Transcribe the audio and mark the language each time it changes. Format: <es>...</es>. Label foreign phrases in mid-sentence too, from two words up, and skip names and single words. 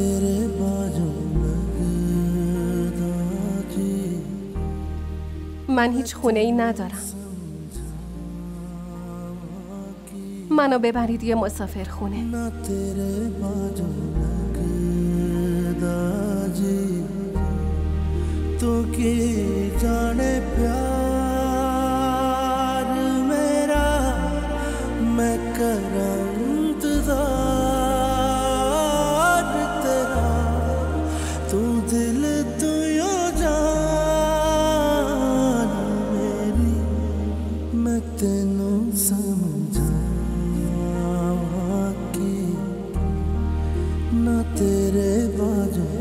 <fa>من هیچ خونه ای ندارم. منو ببرید یه مسافر خونه.</fa> <pa>ਤੂ ਕੀ ਜਾਣੇ ਪਿਆਰ ਮੇਰਾ ਮੈਂ ਕਰਾ ਇੰਤਜ਼ਾਰ ਤੇਰਾ ਤੂ ਦਿਲ ਤੂ ਯੋ ਜਾਨ ਮੇਰੀ ਮੈਂ ਤੇਨੂ ਸਮਝਾਵਾ ਕਿ ਨਾ ਤੇਰੇ ਬਾਜੂ</pa>